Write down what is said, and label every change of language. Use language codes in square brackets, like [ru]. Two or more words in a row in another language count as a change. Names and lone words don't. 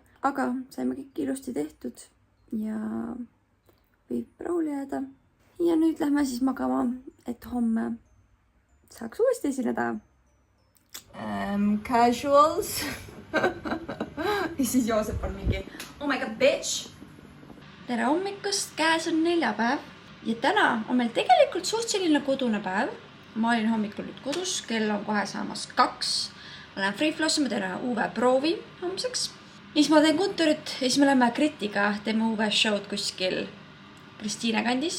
[et] Aga saime kõik ilusti tehtud ja võib rahule jääda. Ja nüüd lähme siis magama, et homme saaks uuesti esineda. Casuals. Ja siis Joosep on mingi, [en] oh my god, bitch! [et] Tere hommikust, käes on neljapäev. Ja täna on meil tegelikult suht selline kodune päev. Ma olin hommikul nüüd kodus, kell on kohe saamas 2. Ma lähen free floss'i, ma teen UV-proovi homseks. Ja siis ma teen kontorit ja siis me läheme Kritiga, teeme UV-show'd kuskil Kristiine kandis.